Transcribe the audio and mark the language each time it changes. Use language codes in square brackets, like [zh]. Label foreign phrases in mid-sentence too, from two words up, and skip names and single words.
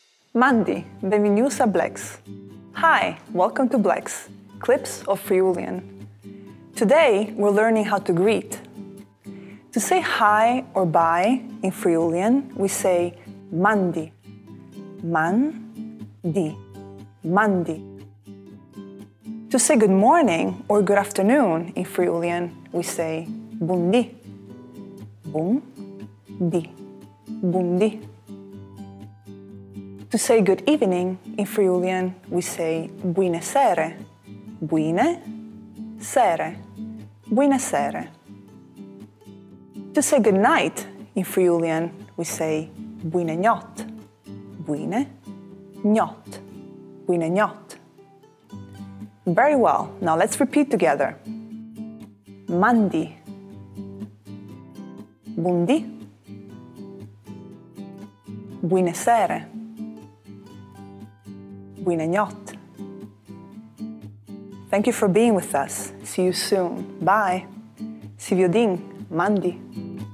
[fur] Mandi, benvenuti a Blecs. [en] Hi, welcome to Blecs, Clips of Friulian. Today we're learning how to greet. To say hi or bye in Friulian, we say [fur] mandi, man-di, mandi. [en] To say good morning or good afternoon in Friulian, we say [fur] bundi, bum-di, bundi. [en] To say good evening in Friulian, we say [fur] buine sere, buine sere, buine sere. [en] To say good night in Friulian, we say [fur] buine njot, buine njot, buine njot. [en] Very well, now let's repeat together. [fur] Mandi, bundi, buine sere, buine njot. [en] Thank you for being with us. See you soon. Bye. [fur] Si vjodin, mandi.